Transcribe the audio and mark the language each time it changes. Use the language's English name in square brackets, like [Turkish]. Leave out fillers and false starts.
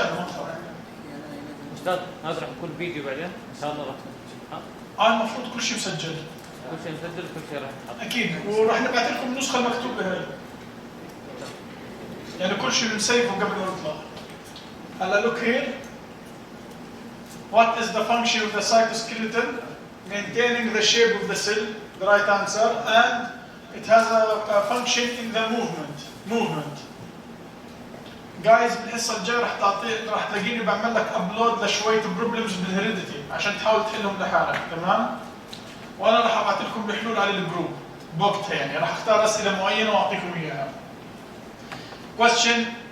[Arabic] استاذ هذا راح يكون فيديو بعدين ان شاء الله راح المفروض كل شيء مسجل. كل شيء مسجل كل شيء راح يتحط. اكيد وراح نبعث لكم النسخه المكتوبه هاي. يعني كل شيء بنسيفه قبل ما نطلع. [English] هلا look here. What is the function of the cytoskeleton? Maintaining the shape of the cell, the right answer, and it has a function in the movement. [Arabic] جايز بالحصه الجايه راح تلاقيني بعمل لك ابلود لشويه بروبلمز بالهيريديتي عشان تحاول تحلهم لحالك، تمام؟ وانا راح ابعث لكم الحلول على الجروب بوقتها، يعني راح اختار اسئله معينه واعطيكم اياها. [English] Question.